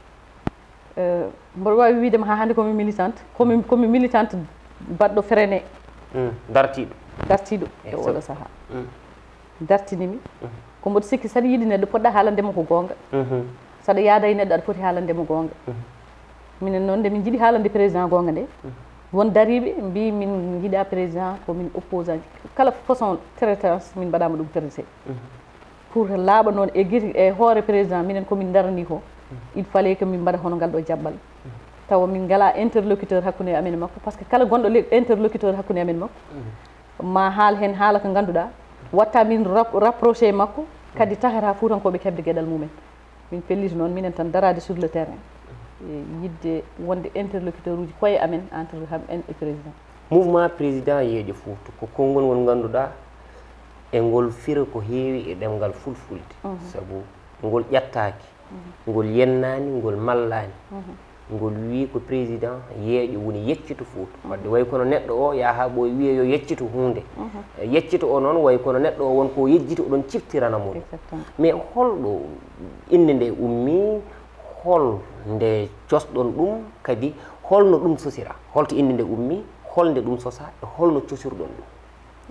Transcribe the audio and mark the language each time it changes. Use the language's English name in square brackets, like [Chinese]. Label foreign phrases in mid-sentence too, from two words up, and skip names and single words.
[Fula] mboɗo wawi widema ha hande komi militante komi militante baɗɗo freiné dartiɗo e oɗo saaha dartinimi ko mboɗo sikki saɗa yiiɗi neɗɗo poɗɗa haalandema ko gonga saɗa yaada e neɗɗo aɗa foti haalandema gonga minen noon nde min jiiɗi haalande président gonga nde won dariɓe mbi min jiiɗa président komin opposant kala façon traitance min mbaɗama ɗum traité pour laaɓa noon e guiti e hoore président minen komin darani ko [French] il fallait que [Fula] min mbaɗa hono ngal ɗo jaɓɓal tawa min ngala interlocuteur hakkude amen makko [French] par ce que [Fula] kala gonɗo interlocuteur hakkude amen makko ma haal hen haala ko ganduɗa watta min rapproché makko kadi tahata fuutankoɓe keɓde gueɗal mumen min pelliti noon minen tan darade [French] sur le terrain [Fula] yidde wonde interlocuteur uji koye amen entre en e président mouvement président yeeƴo Fouta ko konngol ngol ganduɗa e ngol fira ko heewi e ɗemgal fulfulde saabu ngol ƴettaki ngol yennani ngol mallani ngol wi ko président yeeƴo woni yeccito Fouta wadde way kono neɗɗo o yaha ɓoye wiye yo yeccito hunde yeccito o noon way kono neɗɗo o wonko yejjito oɗon ciftirana mum mais holɗo inde nde ummi hol nde cosɗon ɗum kadi holno ɗum sosira holto inde nde ummi holnde ɗum sosa e holno cosirɗon ɗum